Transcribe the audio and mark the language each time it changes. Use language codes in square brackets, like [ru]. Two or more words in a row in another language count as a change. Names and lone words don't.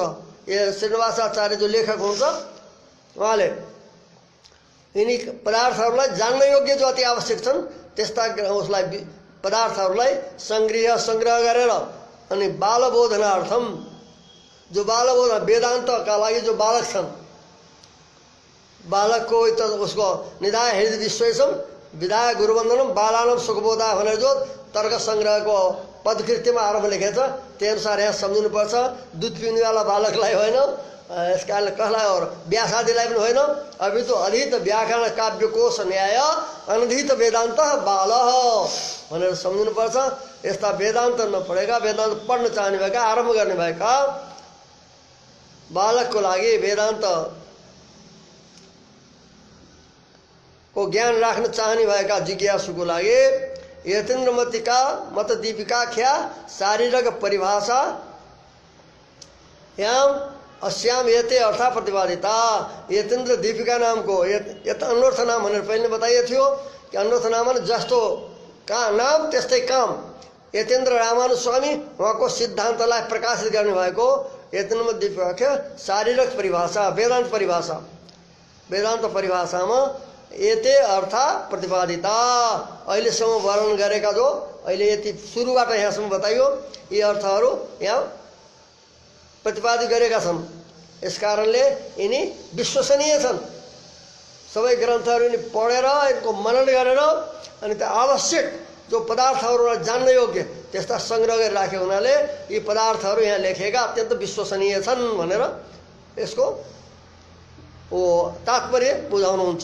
[ne] यो श्रीनिवासाचार्य जो लेखक हुनुहुन्छ उहाँले यिनी पदार्थहरूलाई जान्न योग्य जो अति आवश्यक छन् त्यस्ता उसलाई पदार्थहरूलाई संग्रह गरेर अनि बालबोधनार्थम जो बालबोध वेदान्तका लागि जो बालक छन् बालकको उसको [sa] निधाय हृदय विश्वेशम विधाय गुरुवन्दनम बालानम सुखबोधा [ne] भनेर जो तर्क सङ्ग्रहको पदकृत्यमा आरम्भ लेखेको छ त्यही अनुसार यहाँ सम्झिनुपर्छ। दुध पिउनेवाला बालकलाई होइन, इस कारणले कसलाई और व्यासादिलाई पनि होइन। [hi] अभी तो [ne] अधित व्याकरण काव्यकोश न्याय अनधित वेदान्त बाल भनेर सम्झिनुपर्छ। यस्ता वेदान्त नपढेका, वेदान्त पढ्न चाहने भएका, आरम्भ गर्ने भएका बालकको लागि वेदान्त को ज्ञान राख्न चाहने भएका जिज्ञासुको लागि यतेन्द्रमतिका मत दीपिका ख्या शारीरिक परिभाषा [sa] याम अस्याम यते अर्थ प्रतिपादिता। [ne] यतेन्द्र दीपिका नामको यत अन्वर्थ नाम भनेर पहिले बताइएको थियो कि अन्वर्थ नाम भने जस्तो का नाम त्यस्तै काम। यतेन्द्र रामानुस्वामी उहाँको सिद्धान्तलाई प्रकाशित गर्ने भएको यतेन्द्र दीपिका शारीरिक परिभाषा वेदान्त परिभाषा। वेदान्त परिभाषामा [sa] एते अर्थ प्रतिपादिता [ne] अहिलेसम्म वर्णन गरेका जो अहिले यति सुरुबाट यहाँसम्म बताइयो यी अर्थहरू यहाँ प्रतिपादित गरेका छन्। यस कारणले यिनी विश्वसनीय छन्। सबै ग्रन्थहरू यिनी पढेर यिनको मनन गरेर अनि त्यो आवश्यक जो पदार्थहरूलाई जान्न योग्य त्यस्ता सङ्ग्रह गरेर राखेको हुनाले यी पदार्थहरू यहाँ लेखेका अत्यन्त विश्वसनीय छन् भनेर यसको तात्पर्य बुझाउनुहुन्छ।